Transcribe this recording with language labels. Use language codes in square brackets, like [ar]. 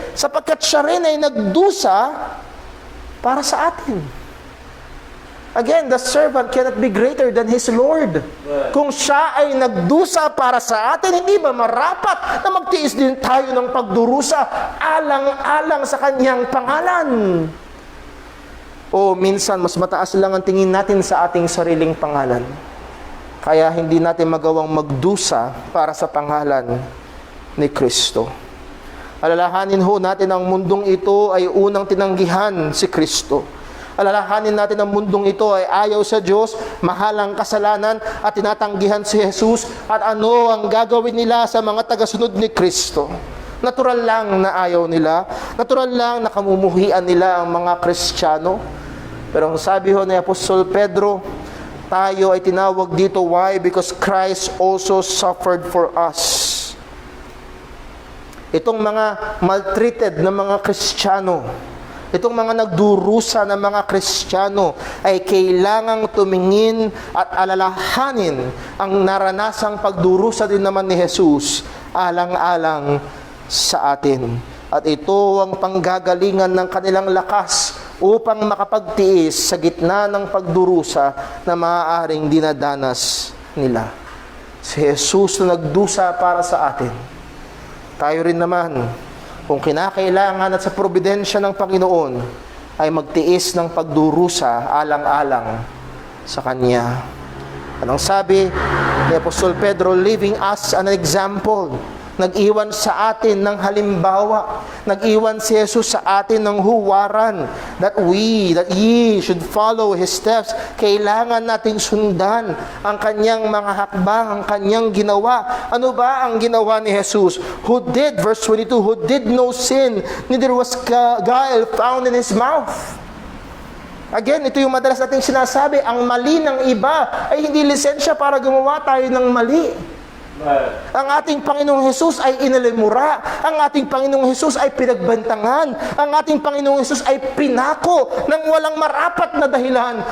[tl] Sapagkat siya rin ay nagdusa para sa atin. [en] Again, the servant cannot be greater than his Lord. [tl] Kung siya ay nagdusa para sa atin, hindi ba marapat na magtiis din tayo ng pagdurusa alang-alang sa kanyang pangalan? O minsan, mas mataas lang ang tingin natin sa ating sariling pangalan. Kaya hindi natin magawang magdusa para sa pangalan ni Kristo. Alalahanin ho natin ang mundong ito ay unang tinanggihan si Kristo. Alalahanin natin ang mundong ito ay ayaw sa Diyos, mahal ang kasalanan at tinatanggihan si Jesus at ano ang gagawin nila sa mga tagasunod ni Kristo. Natural lang na ayaw nila, natural lang na kamumuhian nila ang mga Kristiyano. Pero ang sabi ho ni Apostol Pedro, tayo ay tinawag dito. [en] Why? Because Christ also suffered for us. [tl] Itong mga maltreated na mga Kristiyano, itong mga nagdurusa ng mga Kristiyano ay kailangang tumingin at alalahanin ang naranasang pagdurusa din naman ni Jesus alang-alang sa atin. At ito ang panggagalingan ng kanilang lakas upang makapagtiis sa gitna ng pagdurusa na maaaring dinadanas nila. Si Jesus na nagdusa para sa atin. Tayo rin naman, kung kinakailangan at sa providensya ng Panginoon, ay magtiis ng pagdurusa alang-alang sa Kanya. Anong sabi ni Apostol Pedro? [en] Leaving us an example. [tl] Nag-iwan sa atin ng halimbawa. Nag-iwan si Jesus sa atin ng huwaran [en] that ye should follow His steps. [tl] Kailangan nating sundan ang Kanyang mga hakbang, ang Kanyang ginawa. Ano ba ang ginawa ni Jesus? [en] Who did, verse 22, who did no sin, neither was guile found in His mouth. [tl] Again, ito yung madalas nating sinasabi, ang mali ng iba ay hindi lisensya para gumawa tayo ng mali. Ang ating Panginoong Hesus ay inalimura. Ang ating Panginoong Hesus ay pinagbantangan. Ang ating Panginoong Hesus ay pinako ng walang marapat na dahilan.